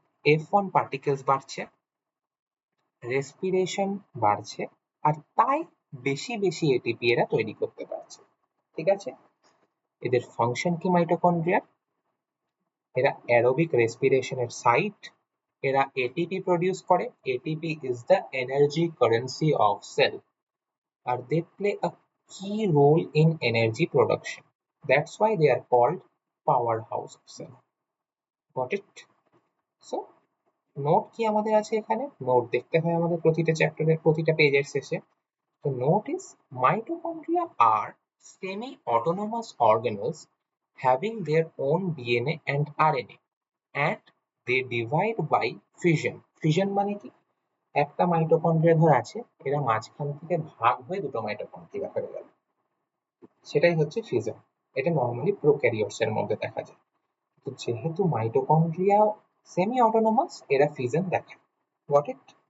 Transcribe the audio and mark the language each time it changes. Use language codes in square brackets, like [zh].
[bn] F1 particles বাড়ছে, respiration বাড়ছে, আর তাই বেশি বেশি এটিপি এরা তৈরি করতে পারছে, ঠিক আছে? এদের ফাংশন কি মাইটোকন্ড্রিয়ার? এরা অ্যারোবিক রেসপিরেশনের সাইট, এরা এটিপি প্রডিউস করে। [en] ATP is the energy currency of cell. আর they play a key role in energy production. That's why they are called powerhouse cell. Got it? [bn] So note কি আমাদের আছে এখানে? Note দেখতে হয় আমাদের প্রতিটা চ্যাপ্টারের প্রতিটা পেজের শেষে। [en] তো note is mitochondria are semi-autonomous organelles having their own DNA and RNA and they divide by fission. [bn] Fission মানে কি? একটা মাইটোকন্ড্রিয়া ধর আছে, এরা মাঝখান থেকে ভাগ হয়ে দুটো মাইটোকন্ড্রিয়া হয়ে গেল, সেটাই হচ্ছে ফিশন। এটা নর্মালি প্রোক্যারিওটস এর মধ্যে দেখা যায়। তো যেহেতু মাইটোকন্ড্রিয়া সেমি অটোনোমাস, এরা ফিশন দেখায়। Got it?